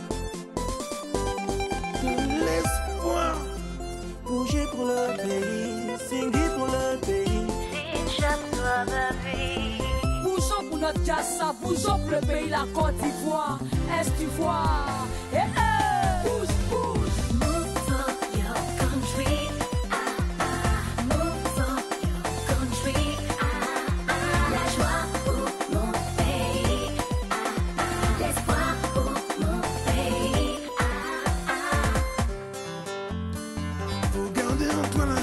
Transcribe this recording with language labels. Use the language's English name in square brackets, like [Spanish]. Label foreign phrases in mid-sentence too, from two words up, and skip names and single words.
[French] L'espoir, bouger pour le pays, singler pour le pays. Bougeons pour notre Jassa, bougeons pour le pays, la Côte d'Ivoire, Est d'Ivoire. Bouge, bouge. [English] Move for your country, move for your country, [French] la joie pour mon pays, l'espoir pour mon pays. Faut garder en toi